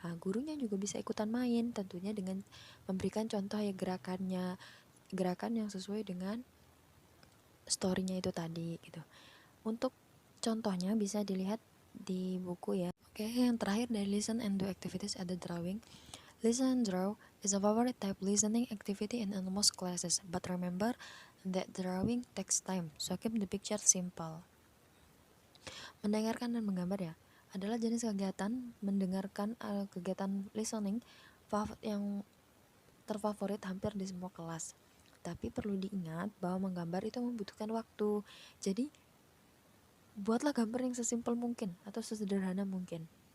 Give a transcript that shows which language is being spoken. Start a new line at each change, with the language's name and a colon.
Indonesian: Nah, gurunya juga bisa ikutan main, tentunya dengan memberikan contoh ya gerakan yang sesuai dengan storynya itu tadi gitu. Untuk contohnya bisa dilihat di buku ya. Oke, yang terakhir dari
English: listen and do activities
Indonesian: ada drawing.
English: Listen and draw is a favorite type listening activity in almost classes, but remember that drawing takes time, so keep the picture simple.
Indonesian: Mendengarkan dan menggambar ya adalah jenis kegiatan mendengarkan kegiatan listening yang terfavorit hampir di semua kelas. Tapi perlu diingat bahwa menggambar itu membutuhkan waktu. Jadi buatlah gambar yang sesimpel mungkin atau sesederhana mungkin.